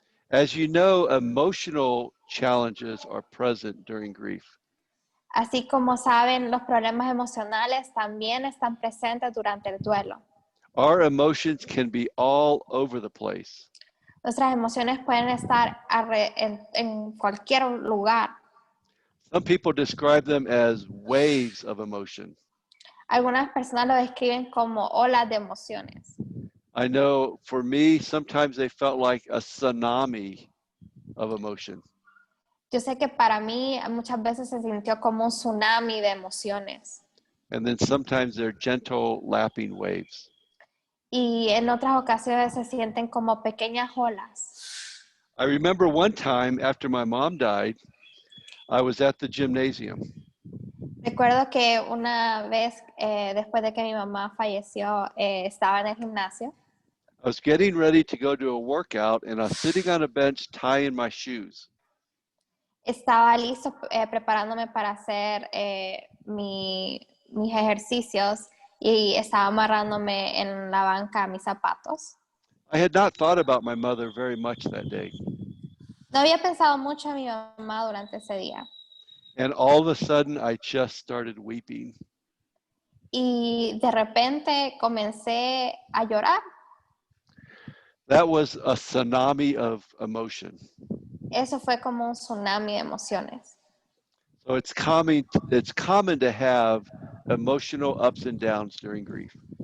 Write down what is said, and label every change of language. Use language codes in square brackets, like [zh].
[en] As you know, emotional challenges are present during grief. [es] Así como saben, los problemas emocionales también están presentes durante el duelo. [en] Our emotions can be all over the place. [es] Nuestras emociones pueden estar en cualquier lugar. [en] Some people describe them as waves of emotion. [es] Algunas personas lo describen como olas de emociones. [en] I know for me, sometimes they felt like a tsunami of emotion. [es] Yo sé que para mí muchas veces se sintió como un tsunami de emociones. [en] And then sometimes they're gentle lapping waves. [es] Y en otras ocasiones se sienten como pequeñas olas. [en] I remember one time after my mom died, I was at the gymnasium. [es] Recuerdo que una vez después de que mi mamá falleció, estaba en el gimnasio. [en] I was getting ready to go to a workout and I was sitting on a bench tying my shoes. [es] Estaba listo preparándome para hacer mis ejercicios y estaba amarrándome en la banca mis zapatos. [en] I had not thought about my mother very much that day. [es] No había pensado mucho en mi mamá durante ese día. [en] And all of a sudden, I just started weeping. [es] Y de repente comencé a llorar. [en] That was a tsunami of emotion. [es] Eso fue como un tsunami de emociones. [en] So it's common to have emotional ups and downs during grief.